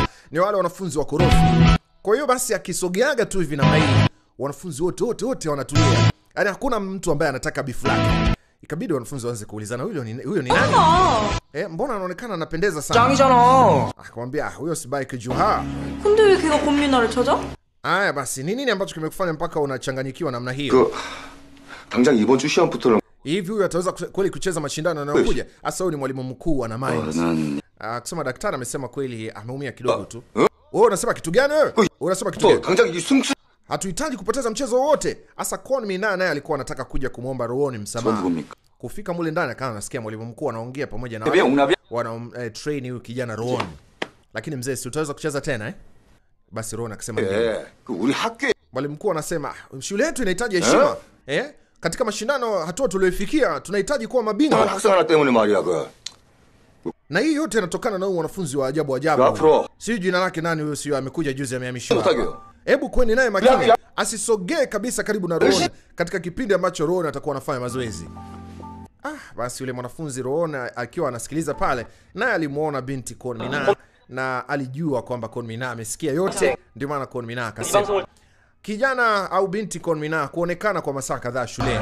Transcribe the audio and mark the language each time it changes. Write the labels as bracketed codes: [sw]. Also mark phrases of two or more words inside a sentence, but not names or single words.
[sw] Ni wale wanafunzi wa korofi. Kwa hiyo basi akisogeaga tu hivi na hii, wanafunzi wote wanatulia. Yani hakuna mtu ambaye anataka bifu lake. Ikabidi wanafunzi waanze kuulizana, huyo ni nani? Mbona anaonekana anapendeza sana? [ko] 짱이잖아. [sw] Akamwambia, "Huyo si Baike Juha." [ko] 근데 왜 걔가 권 미나를 찾아? [sw] Aya basi, ni nini ambacho kimekufanya mpaka unachanganyikiwa namna hiyo? [ko] 당장 이번 주 시험부터 [sw] Hivi huyu ataweza kweli kucheza mashindano yanayokuja? Asa huyu ni mwalimu mkuu ana mind. Kusema daktari amesema kweli ameumia kidogo tu. Wewe unasema kitu gani wewe? Unasema kitu gani? [ko] 당장 이 승수 [sw] Hatuhitaji kupoteza mchezo wote. Asa Kwon Mina naye alikuwa anataka kuja kumuomba Rowan msamaha. Kufika mule ndani akawa anasikia mwalimu mkuu anaongea pamoja na wana train huyu kijana Rowan. Lakini mzee, si utaweza kucheza tena Basi Rowan akasema ndio. [ko] 우리 학교 [sw] Mwalimu mkuu anasema shule yetu inahitaji heshima. Katika mashindano hatua tuliofikia tunahitaji kuwa mabingwa. [ko] 학생 하나 때문에 말이야 그. [sw] Na hii yote inatokana na huyu mwanafunzi wa ajabu ajabu. Sio jina lake nani huyo, sio amekuja juzi amehamishiwa. Hebu kweni naye makini. Asisogee kabisa karibu na Rowan katika kipindi ambacho Rowan atakuwa anafanya mazoezi. Basi yule mwanafunzi Rowan akiwa anasikiliza pale, naye alimuona binti Kwon Mina na alijua kwamba Kwon Mina amesikia yote, ndio maana Kwon Mina akasema kijana au binti Kwon Mina kuonekana kwa masaa kadhaa shuleni.